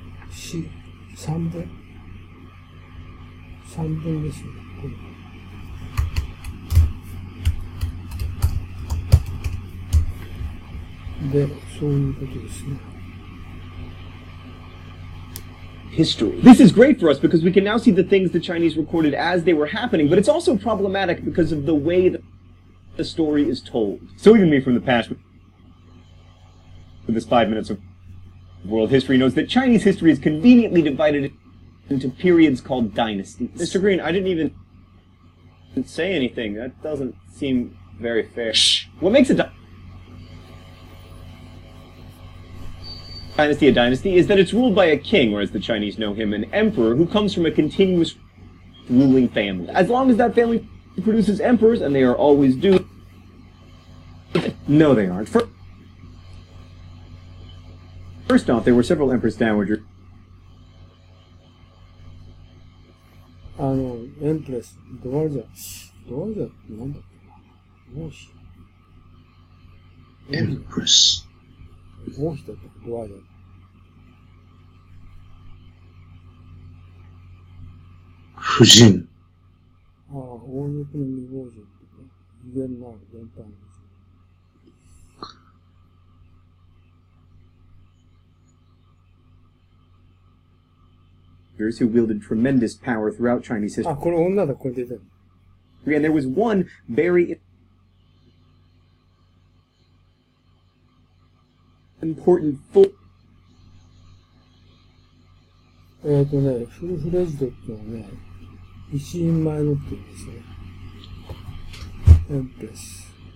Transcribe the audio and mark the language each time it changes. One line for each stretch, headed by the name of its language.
Japanese: 詩、三文ですね。で、そういうことですね。
English: History. This is great for us because we can now see the things the Chinese recorded as they were happening, but it's also problematic because of the way that the story is told. So even me from the past, with this 5 minutes of world history, knows that Chinese history is conveniently divided into periods called dynasties. Mr. Green, I didn't even say anything. That doesn't seem very fair. Shh. What makes a dynasty is that it's ruled by a king, or as the Chinese know him, an emperor, who comes from a continuous ruling family. As long as that family produces emperors, and they are always due. No, they aren't. First off, there were several empress dowagers.
Japanese: エンプレス、ドワルジャってなんだっけな、王妃。エンプレス。王妃だったか、ドワルジャ。夫人。ああ、王族の未亡人ってね、威厳のある伝統の。
English: Who wielded tremendous power throughout Chinese history.
Japanese: あ、これ女だ、これ出てる。
English: And there was one very important full.
Japanese: フルフレジドっていうのはね、一人前のっていうんですね。エンプレス。